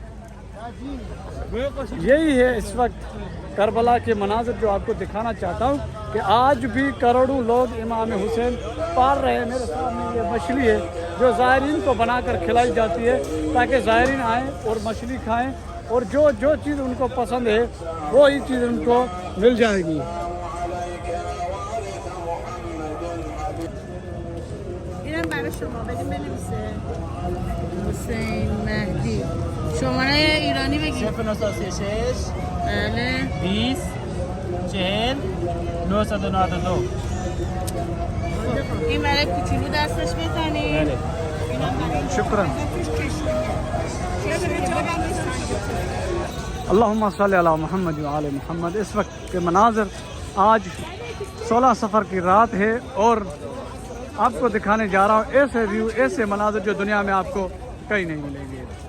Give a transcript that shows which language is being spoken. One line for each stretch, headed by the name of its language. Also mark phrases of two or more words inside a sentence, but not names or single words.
Urdu: یہی ہے اس وقت کربلا کے مناظر جو آپ کو دکھانا چاہتا ہوں کہ آج بھی کروڑوں لوگ امام حسین پال رہے ہیں. میرے سامنے یہ مچھلی ہے جو زائرین کو بنا کر کھلائی جاتی ہے تاکہ زائرین آئیں اور مچھلی کھائیں, اور جو چیز ان کو پسند ہے وہی چیز ان کو مل جائے گی.
Persian: اینم برای شما بدیم بنویسه حسین مهدی. شماره ایرانی بگید. 096 بله 20 40 992. این برای کوچولو دستش بزنید. بله. شکرا.
Arabic: اللہم صلی علی محمد و آل محمد.
Urdu: اس وقت کے مناظر آج 16 سفر کی رات ہے اور آپ کو دکھانے جا رہا ہوں ایسے ویو, ایسے مناظر جو دنیا میں آپ کو کہیں نہیں ملیں گے.